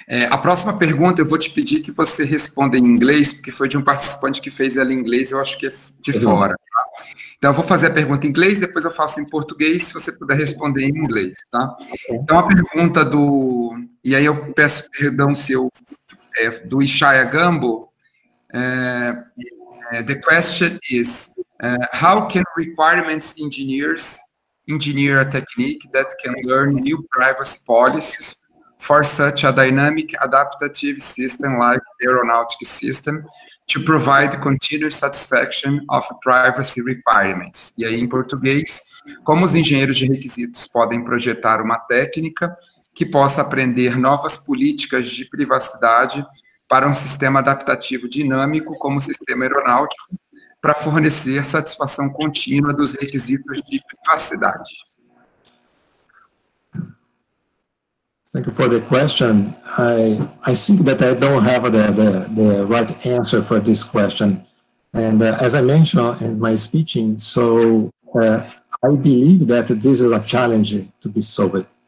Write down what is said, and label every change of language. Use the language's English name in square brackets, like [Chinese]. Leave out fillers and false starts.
[Portuguese] A próxima pergunta eu vou te pedir que você responda em inglês, porque foi de um participante que fez ela em inglês, eu acho que é de fora. Tá? Então, eu vou fazer a pergunta em inglês, depois eu faço em português, se você puder responder em inglês, tá? Então, a pergunta e aí eu peço perdão se eu... [English] do Ishaya Gambo, the question is, how can requirements engineers engineer a technique that can learn new privacy policies for such a dynamic adaptive system like the aeronautic system to provide continuous satisfaction of privacy requirements. [Portuguese] E aí, em português, como os engenheiros de requisitos podem projetar uma técnica que possa aprender novas políticas de privacidade para um sistema adaptativo dinâmico como o sistema aeronáutico, para fornecer satisfação contínua dos requisitos de privacidade. [English] Thank you for the question. I think that I don't have the right answer for this question. And as I mentioned in my speaking, so I believe that this is a challenge to be solved.